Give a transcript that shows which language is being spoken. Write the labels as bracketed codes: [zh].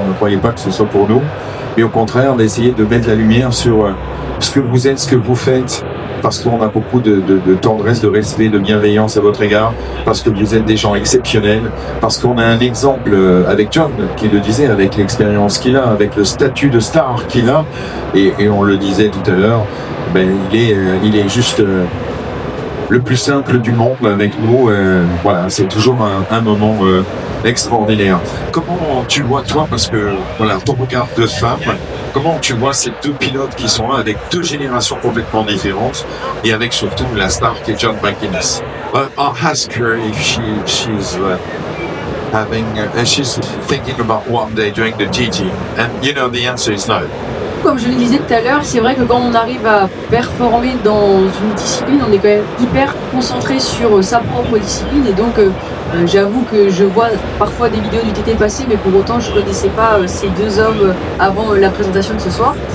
[fr] Ne croyez pas que ce soit pour nous, mais au contraire, d'essayer de mettre la lumière sur ce que vous êtes, ce que vous faites, parce qu'on a beaucoup de tendresse, de respect, de bienveillance à votre égard, parce que vous êtes des gens exceptionnels, parce qu'on a un exemple avec John, qui le disait, avec l'expérience qu'il a, avec le statut de star qu'il a, et on le disait tout à l'heure, ben, il est juste le plus simple du monde avec nous. Voilà, c'est toujours un moment extraordinaire. Comment tu vois, toi, parce que, voilà, ton regard de femme, comment tu vois ces deux pilotes qui sont là avec deux générations complètement différentes et avec surtout la star qui est John McGuinness? [en] I'll ask her if she's she's thinking about one day doing the GT, and you know the answer is no. [fr] Comme je le disais tout à l'heure, c'est vrai que quand on arrive à performer dans une discipline, on est quand même hyper concentré sur sa propre discipline et donc j'avoue que je vois parfois des vidéos du TT passer, mais pour autant je ne connaissais pas ces deux hommes avant la présentation de ce soir.